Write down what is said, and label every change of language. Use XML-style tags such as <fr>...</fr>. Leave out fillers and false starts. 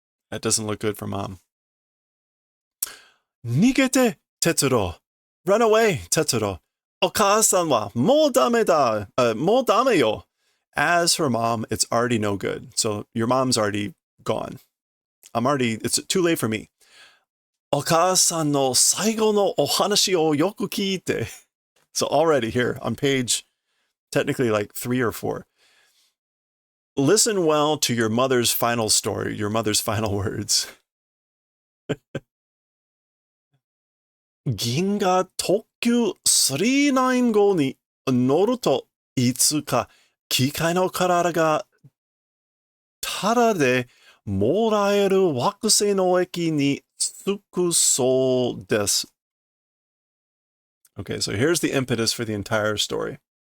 <en>That doesn't look good for Mom.</en> <ja>Nigete,</ja> <en>Tetsuro. Run away, Tetsuro.</en> <ja>Oka-san wa mo dame da. Mo dame yo.</ja> <en>As for Mom, it's already no good. So your mom's already gone. It's too late for me.</en> <ja>お母さんの最後のお話をよく聞いて.</ja> <en>So already here on page, technically like 3 or 4. Listen well to your mother's final story, your mother's final words.</en> <ja>銀河特急39号に乗るといつか機械の体がタダでもらえる惑星の駅に着くそうです。</ja> <en>Okay, so here's the impetus for the entire story.</en>